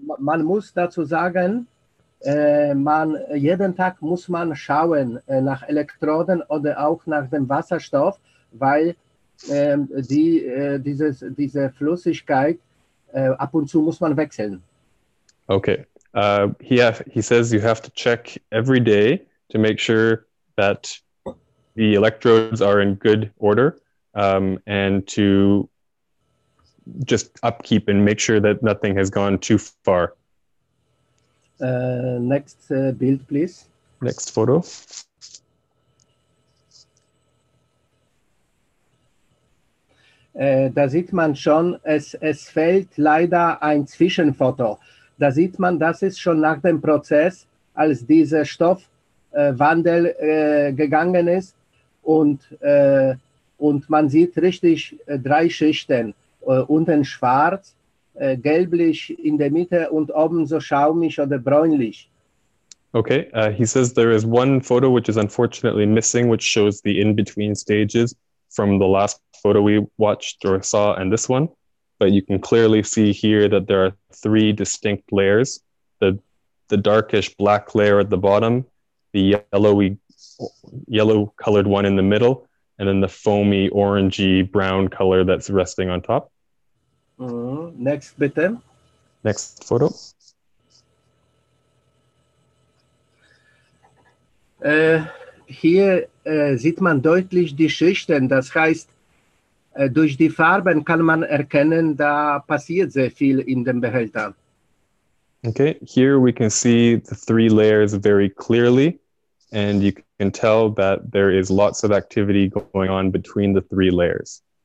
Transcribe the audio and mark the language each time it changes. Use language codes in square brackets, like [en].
[de] Man muss dazu sagen, jeden Tag muss man schauen nach Elektroden oder auch nach dem Wasserstoff, weil diese Flüssigkeit ab und zu muss man wechseln. [en] Okay. He says you have to check every day to make sure that the electrodes are in good order, and to just upkeep and make sure that nothing has gone too far. Next build, please. Next photo. [de] Da sieht man schon, es fehlt leider ein Zwischenfoto. Da sieht man, das ist schon nach dem Prozess, als dieser Stoffwandel gegangen ist, und man sieht richtig 3 Schichten. Unten schwarz, gelblich in der Mitte und oben so schaumig oder bräunlich. [en] Okay, he says there is one photo which is unfortunately missing, which shows the in-between stages from the last photo we watched or saw and this one. But you can clearly see here that there are 3 distinct layers. The darkish black layer at the bottom, the yellow-colored one in the middle, and then the foamy orangey brown color that's resting on top. Next, bitte. Next photo. [de] Hier sieht man deutlich die Schichten. Das heißt, durch die Farben kann man erkennen, da passiert sehr viel in dem Behälter. [en] Okay, here we can see the 3 layers very clearly. and you can tell that there is lots of activity going on between the three layers.